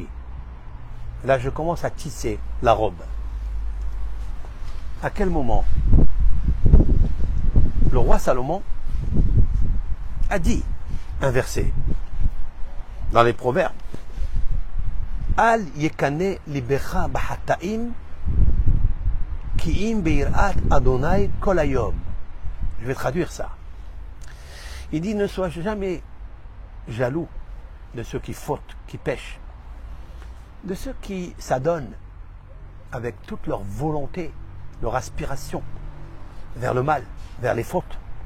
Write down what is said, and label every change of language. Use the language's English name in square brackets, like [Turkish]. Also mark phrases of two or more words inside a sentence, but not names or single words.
[French] Là, je commence à tisser la robe. À quel moment? Le roi Salomon a dit un verset dans les Proverbes. [Hebrew] אל יקנא לבך בחטאים כי אם ביראת אדני כל היום. [French] Je vais traduire ça. Il dit, ne sois jamais jaloux de ceux qui fautent, qui pêchent, de ceux qui s'adonnent avec toute leur volonté, leur aspiration vers le mal, vers les fautes.